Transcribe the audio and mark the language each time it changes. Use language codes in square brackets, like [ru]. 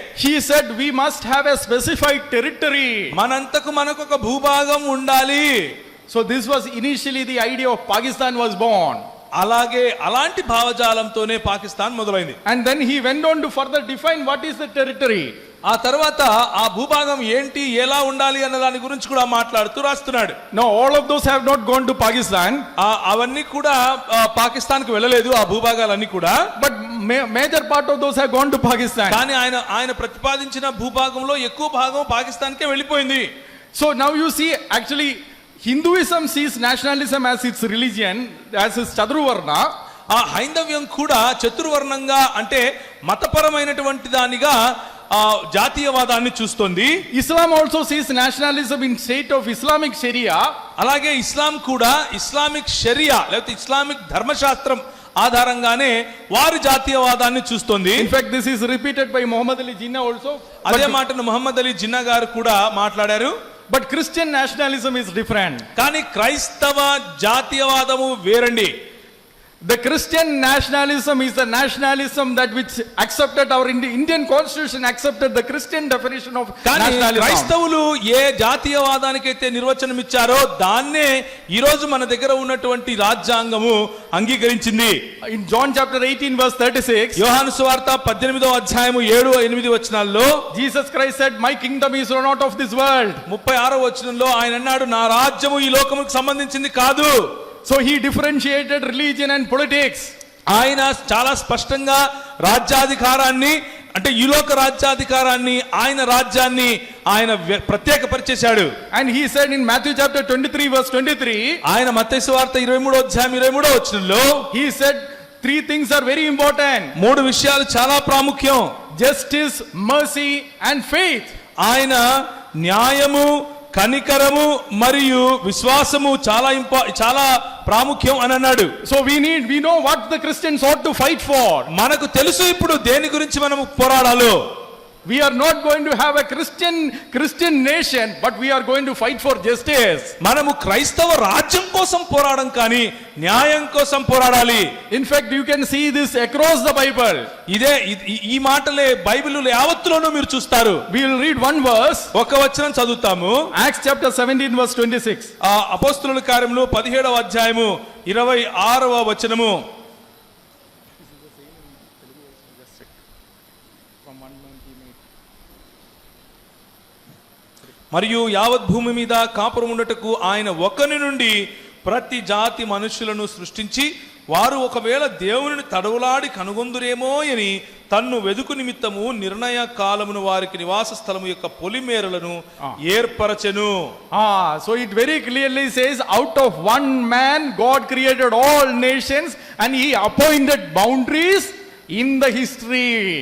[en] he said we must have a specified territory. [te] మనంతకు మనకు ఒక భూభాగం ఉండాలి. [en] So this was initially the idea of Pakistan was born. [te] అలాగే అలాంటి భావజాలంతోనే పాకిస్తాన్ మొదలైంది. [en] And then he went on to further define what is the territory. [te] ఆ తర్వాత ఆ భూభాగం ఏంటి, ఎలా ఉండాలి అన్న దాని గురించి కూడా మాట్లాడుతూ రాస్తున్నాడు. [en] Now all of those have not gone to Pakistan. [te] అవన్నీ కూడా పాకిస్తాన్ కు వెళ్ళలేదు, ఆ భూభాగాలన్నీ కూడా. [en] But major part of those have gone to Pakistan. [te] కానీ ఆయన ప్రతిపాదించిన భూభాగంలో ఎక్కువ భాగం పాకిస్తాన్ కే వెళ్ళిపోయింది. [en] So now you see, actually Hinduism sees nationalism as its religion, as its Chaturvarna. [te] ఆ హైందవ్యం కూడా చతుర్వర్ణంగా అంటే మతపరమైనటువంటి దానిగా జాతీయవాదాన్ని చూస్తుంది. [en] Islam also sees nationalism in state of Islamic Sharia. [te] అలాగే ఇస్లాం కూడా ఇస్లామిక్ షరియా లేకపోతే ఇస్లామిక్ ధర్మశాస్త్రం ఆధారంగానే వారి జాతీయవాదాన్ని చూస్తుంది. [en] In fact, this is repeated by Muhammad Ali Jinnah also. [te] అదే మాటను ముహమ్మద్ అలీ జిన్నా గారు కూడా మాట్లాడారు. [en] But Christian nationalism is different. [te] కానీ క్రైస్తవ జాతీయవాదము వేరండి. [en] The Christian nationalism is the nationalism that which accepted our Indian constitution accepted the Christian definition of [te] కానీ [en] nationalism. [te] క్రైస్తవులు ఏ జాతీయవాదానికైతే నిర్వచనం ఇచ్చారో దాన్నే ఈ రోజు మన దగ్గర ఉన్నటువంటి రాజ్యాంగము అంగీకరించింది. [en] In John chapter 18 verse 36, [te] యోహాను సువార్త 18వ అధ్యాయము 7-8 వచనాల్లో [en] Jesus Christ said, "My kingdom is not of this world." [te] 36వ వచనంలో ఆయన అన్నాడు, నా రాజ్యము ఈ లోకముకు సంబంధించింది కాదు. [en] So he differentiated religion and politics. [te] ఆయన చాలా స్పష్టంగా రాజ్యాధికారాన్ని అంటే ఈ లోక రాజ్యాధికారాన్ని ఆయన రాజ్యాన్ని ఆయన ప్రత్యేకపరిచేశాడు. [en] And he said in Matthew chapter 23 verse 23, [te] ఆయన మత్తయి సువార్త 23వ అధ్యాయం 23వ వచనంలో [en] he said three things are very important: [te] మూడు విషయాలు చాలా ప్రాముఖ్యం. [en] justice, mercy and faith. [te] ఆయన న్యాయము, కనికరము మరియు విశ్వాసము చాలా ప్రాముఖ్యం అని అన్నాడు. [en] So we know what the Christians ought to fight for. [te] మనకు తెలుసు ఇప్పుడు దేని గురించి మనం పోరాడాలో. [en] We are not going to have a Christian nation, but we are going to fight for justice. [te] మనము క్రైస్తవ రాజ్యం కోసం పోరాడం కానీ న్యాయం కోసం పోరాడాలి. [en] In fact, you can see this across the Bible. [te] ఈ మాటలే బైబిల్ యావత్తులోనూ మీరు చూస్తారు. [en] We will read one verse. [te] ఒక వచనం చదువుతాము. [en] Acts chapter 17 verse 26. [te] అపోస్తలుల కార్యములు 17వ అధ్యాయము 26వ వచనము. మరియు యావత్ భూమి మీద కాపురం ఉండటకు ఆయన ఒకని నుండి ప్రతి జాతి మనుషులను సృష్టించి వారు ఒకవేళ దేవుని తడవులాడి కనుగొందురేమో అని తన్ను వెదుకు నిమిత్తము నిర్ణయ కాలమును వారికి నివాస స్థలము యొక్క పొలిమేరలను ఏర్పరచెను. [en] So it very clearly says, out of one man God created all nations and he appointed boundaries in the history.